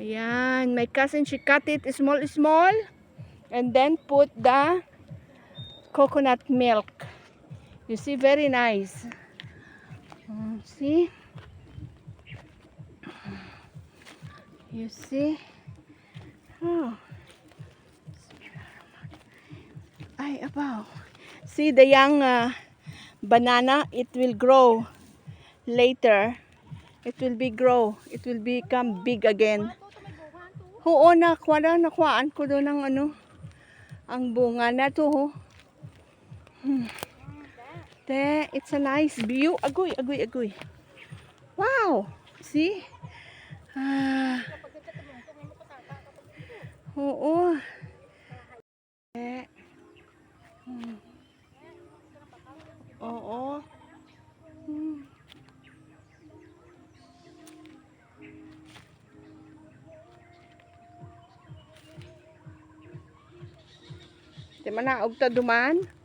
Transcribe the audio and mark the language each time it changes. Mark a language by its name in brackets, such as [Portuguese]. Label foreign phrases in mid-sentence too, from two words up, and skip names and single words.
[English] Ayan, my cousin, she cut it small and then put the coconut milk. You see, very nice. See? You see? Oh. Ay, abaw. See the young banana, it will grow later. It will become big again. [Filipino] Oo, nakuhaan ko doon ng ano, ang bunga na to. [English] It's a nice view. Agoy. Wow! See? [Filipino] Oo. Oo. [Hiligaynon] Di man naog ta duman.